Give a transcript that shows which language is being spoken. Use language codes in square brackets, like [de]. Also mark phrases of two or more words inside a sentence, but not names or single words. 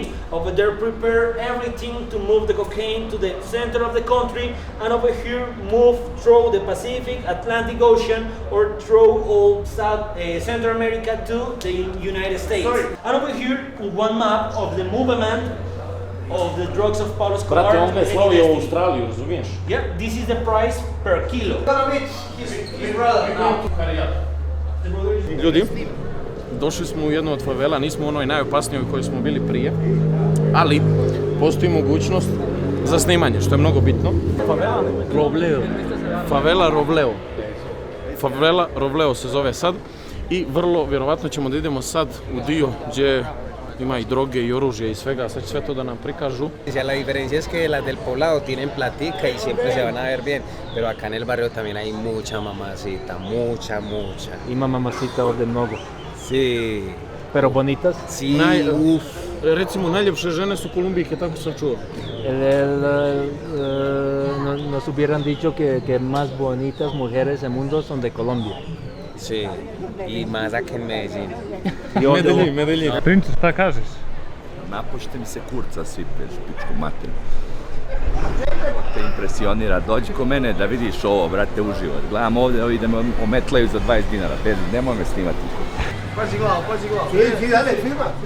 [en] Over there, prepare everything to move the cocaine to the center of the country, and over here, move through the Pacific, Atlantic Ocean, or through all Central America to the United States. And over here, one map of the movement of the drugs of Pablo Escobar. [sr] Brate, on ga je slao i u Australiju, razumiješ? [en] Yeah, this is the price per kilo. [sr] Ljudi, došli smo u jednu od favela, nismo u onoj najopasnijoj u kojoj smo bili prije, ali postoji mogućnost za snimanje, što je mnogo bitno. Favela Robleo se zove sad i vrlo vjerovatno ćemo da idemo sad u dio gdje ima i droge i oružje i svega, sad će sve to da nam prikažu. [es] La diferencia es que las del poblado tienen platica y siempre se van a ver bien, pero acá en el barrio también hay mucha mamacita, mucha. [sr] Ima mamacita ovdje mnogo. [es] Sí. Pero bonitas? Sí, [sr] Recimo, najljepše žene su Kolumbijke, tako sam čuo. [es] Nos hubieran dicho que más bonitas mujeres del mundo son de Colombia. Sí, y más acá en Medellín. Medellin. [sr] Princu, šta kažeš? Napušte mi se kurca svi, pičku mater. Te impresionira, dođi ko mene da vidiš ovo, brate, uživo. Gledam ovdje, ovi da me ometlaju za 20 dinara, nemoj me snimati. Pazi glavu. [es] Sí, dale, firma.